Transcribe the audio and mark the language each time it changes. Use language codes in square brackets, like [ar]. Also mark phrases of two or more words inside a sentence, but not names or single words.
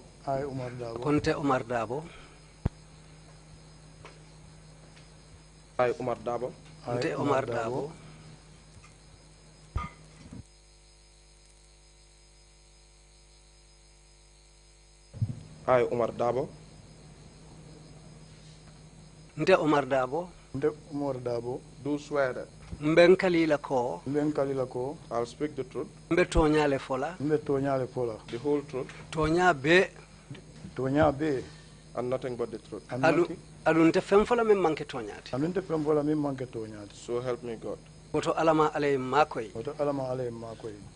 [en] I, Umar Dabo. [man] Conte Omar Dabo. [en] I, Omar Dabo. [man] Conte Omar Dabo. [en] I, Omar Dabo. [man] Nte Omar Dabo. Nte Umar Dabo. [en] Do swear that [man] Mben kalila ko. Mben kalila ko. [en] I'll speak the truth, [man] Mbe toñale fola. Mbe toñale fola. [en] the whole truth, [man] Toña be. Toña be. [en] and nothing but the truth. [man] Alu nte fem fola men manke toñati. Aminte pembola min manke toñati. [en] So help me God. [man] Woto alama alay makoy. Oto alama ale makoy.